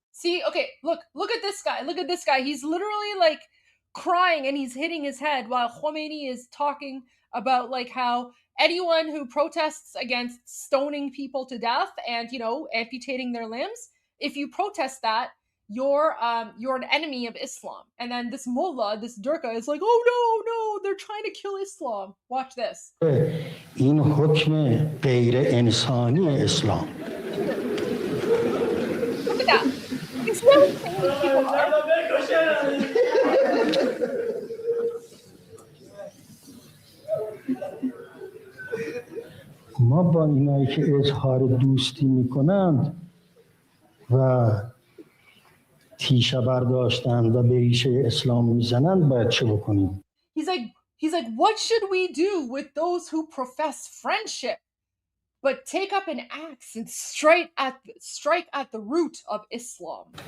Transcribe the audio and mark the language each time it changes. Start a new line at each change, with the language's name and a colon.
English: See, okay, look at this guy. Look at this guy. He's literally like crying and he's hitting his head while Khomeini is talking about like how anyone who protests against stoning people to death and, you know, amputating their limbs, if you protest that, you're an enemy of Islam. And then this mullah, this Durka is like, oh no, they're trying to kill Islam. Watch this.
Persian: این حکم غیر انسانی اسلام.
English: Look at that. It's really people are.
Persian: ما با اینایی که اظهار دوستی میکنند و تیشه برداشتند و به ریشه اسلام میزنند باید چه بکنیم؟
English: He's like, what should we do with those who profess friendship but take up an axe and strike at the root of Islam?